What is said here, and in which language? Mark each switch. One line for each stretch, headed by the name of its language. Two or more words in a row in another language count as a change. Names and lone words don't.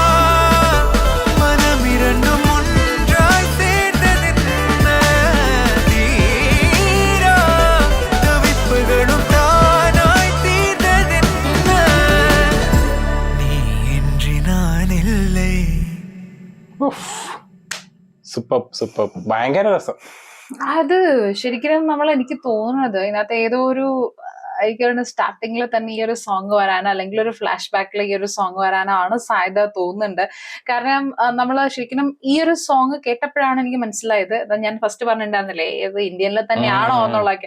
Tamil: மனமிரண்டும் ஒன்றாய் சேர்ந்ததென்ன தீரா தவிப்புகளும் தானாய் தீர்ந்ததென்ன நீயின்றி நான் இல்லை.
English: super super,
Malayalam: ഭയങ്കര രസം. അത് ശരിക്കും എനിക്ക് തോന്നുന്നത് ഇതിനകത്ത് ഏതോ ഒരു എനിക്ക് സ്റ്റാർട്ടിങ്ങിൽ തന്നെ ഈ ഒരു സോങ് വരാനോ അല്ലെങ്കിൽ ഒരു
English: flash back
Malayalam: ഈ ഒരു സോങ് വരാനോ ആണ് സാധ്യത തോന്നുന്നുണ്ട്. കാരണം നമ്മൾ ശരിക്കും ഈ ഒരു സോങ് കേട്ടപ്പോഴാണ് എനിക്ക് മനസ്സിലായത്, ഞാൻ ഫസ്റ്റ് പറഞ്ഞിട്ടുണ്ടായിരുന്നില്ലേ ഇത് ഇന്ത്യനിൽ തന്നെയാണോ എന്നുള്ളതൊക്കെ.